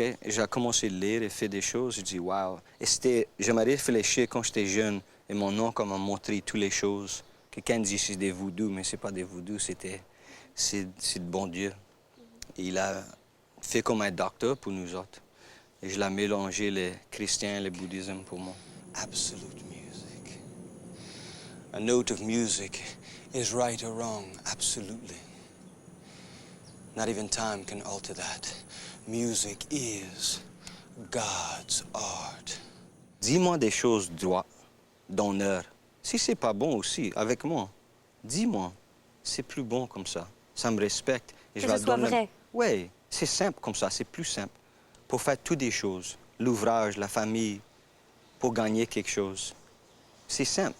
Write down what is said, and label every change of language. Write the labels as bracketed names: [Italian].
[French] Et j'ai commencé à lire et faire des choses. Je dis, wow. Et j'aimerais réfléchir quand j'étais jeune. Et mon oncle m'a montré toutes les choses. Quelqu'un dit c'est des voodoo, mais c'est pas des voodoo, c'est de bon Dieu. Et il a fait comme un docteur pour nous autres. Et je l'ai mélangé les chrétiens et le bouddhisme pour moi. [English] Absolute music. A note of music is right or wrong, absolutely. Not even time can alter that. Music is God's art. [French] Dis-moi des choses droites, d'honneur. Si c'est pas bon aussi, avec moi, dis-moi. C'est plus bon comme ça. Ça me respecte. Et que ce soit vrai. Oui, c'est simple comme ça, c'est plus simple. Pour faire toutes des choses, l'ouvrage, la famille, pour gagner quelque chose. C'est simple.